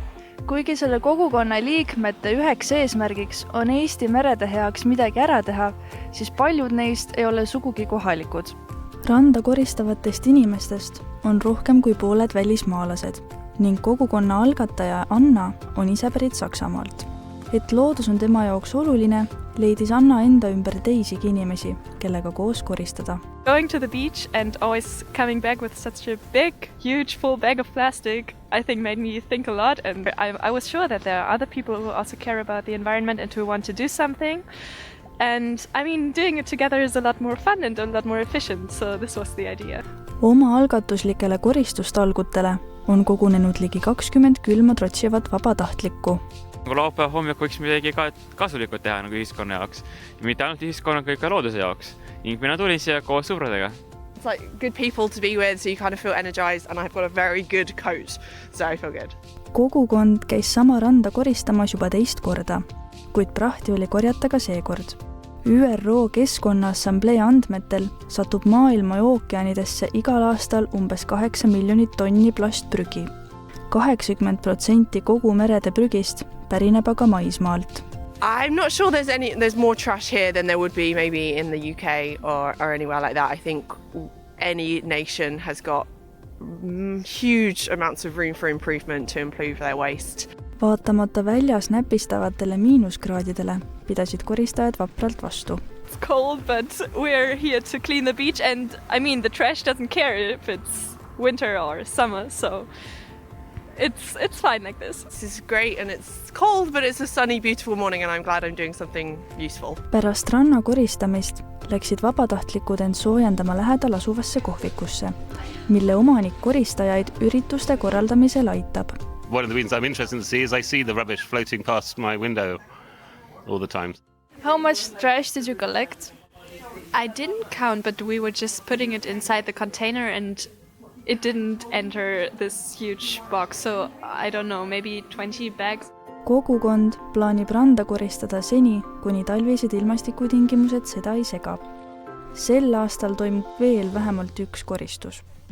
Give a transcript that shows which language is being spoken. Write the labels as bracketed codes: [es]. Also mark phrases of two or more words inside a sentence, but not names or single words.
[et] Kuigi selle kogukonna liikmete üheks eesmärgiks on Eesti merede heaks midagi ära teha, siis paljud neist ei ole sugugi kohalikud. Randa koristavatest inimestest on rohkem kui pooled välismaalased ning kogukonna algataja Anna on ise pärit Saksamaalt. Et loodus on tema jaoks oluline, leidis Anna enda ümber teisigi inimesi, kellega koos koristada. [en] Going to the beach and always coming back with such a big, huge, full bag of plastic, I think made me think a lot. And I was sure that there are other people who also care about the environment and who want to do something. And I mean, doing it together is a lot more fun and a lot more efficient. So this was the idea. [et] Oma algatuslikele koristustalgutele on kogunenud ligi 20 külma trotsivat vabatahtlikku. Laupäeva hommik võiks midagi kasulikult teha nagu ühiskonna jaoks. Ja mitte ainult ühiskonna, kui ka looduse jaoks. Ning mina tulin siia koos sõbradega. [en] It's like good people to be with, so you kind of feel energized and I've got a very good coat, so I feel good. [et] Kogukond käis sama randa koristamas juba teist korda, kuid prahti oli korjata ka seekord. ÜRO Keskkonnaassamblee andmetel satub maailma ookeanidesse igal aastal umbes 8 miljonit tonni plastprügi. 80% kogu merede prügist pärineb aga maismaalt. [en] I'm not sure there's more trash here than there would be maybe in the UK or anywhere like that. I think any nation has got huge amounts of room for improvement to improve their waste. [et] Vaatamata väljas näpistavatele miinuskraadidele pidasid koristajad vapralt vastu. [en] It's cold, but we're here to clean the beach and I mean the trash doesn't care if it's winter or summer, so it's fine like this. This is great and it's cold, but it's a sunny, beautiful morning and I'm glad I'm doing something useful. [et] Pärast ranna koristamist läksid vabatahtlikud end soojendama lähedal asuvasse kohvikusse, mille omanik koristajaid ürituste korraldamisel aitab. [en] One of the reasons I'm interested in the sea is I see the rubbish floating past my window all the time. How much trash did you collect? I didn't count, but we were just putting it inside the container and it didn't enter this huge box, so I don't know, maybe 20 bags. [et] Kogukond plaanib randa koristada seni, kuni talvised ilmastikutingimused seda ei sega. Sel aastal toimub veel vähemalt üks koristus.